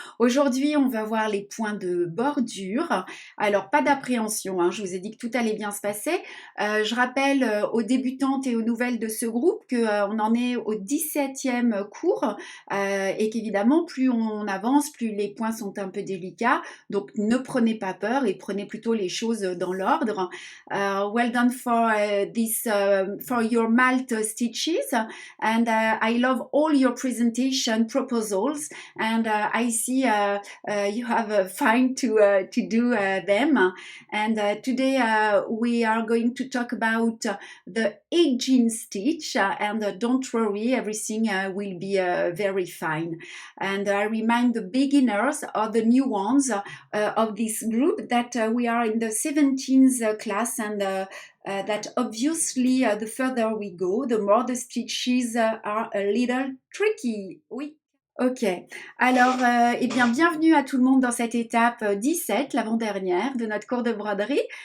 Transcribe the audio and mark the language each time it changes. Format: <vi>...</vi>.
<fr>Aujourd'hui, on va voir les points de bordure. Alors, pas d'appréhension, hein, je vous ai dit que tout allait bien se passer. Je rappelle aux débutantes et aux nouvelles de ce groupe qu'on en est au 17e cours et qu'évidemment plus on avance, plus les points sont un peu délicats, donc ne prenez pas peur et prenez plutôt les choses dans l'ordre.</fr> <en>Well done for for your Malte stitches and I love all your presentation proposals and I see you have fun to do them and today we are going to talk about the edging stitch. stitch and don't worry, everything will be very fine. And I remind the beginners or the new ones of this group that we are in the 17th class and that obviously the further we go, the more the stitches are a little tricky.</en> <fr>Oui. Ok, alors eh bien bienvenue à tout le monde dans cette étape 17, l'avant-dernière de notre cours de broderie.</fr>